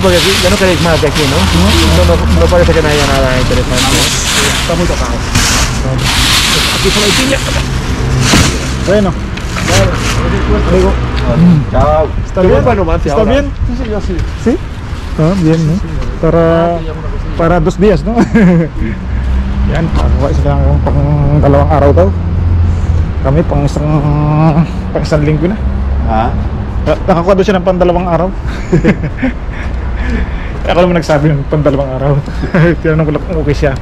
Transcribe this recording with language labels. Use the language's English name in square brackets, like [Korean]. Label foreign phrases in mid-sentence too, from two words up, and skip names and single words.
[Spanish] Porque aquí ya no queréis más de aquí, ¿no? No parece que no haya nada interesante. Está muy tocado. Aquí solo hay piña. Bueno. Amigo. Chao. ¿Está bien? ¿Está bien? Sí, sí, yo sí. ¿Sí? Ah, bien, ¿no? Para 2 días, no? [Filipino] Yan, pagawa sila pang dalawang araw daw. Kami pang isang linggo na. Ha? Nakakuha daw siya ng pandalawang araw. Ako naman nagsabi ng pandalawang araw. Tinanong ko lang kung okay siya.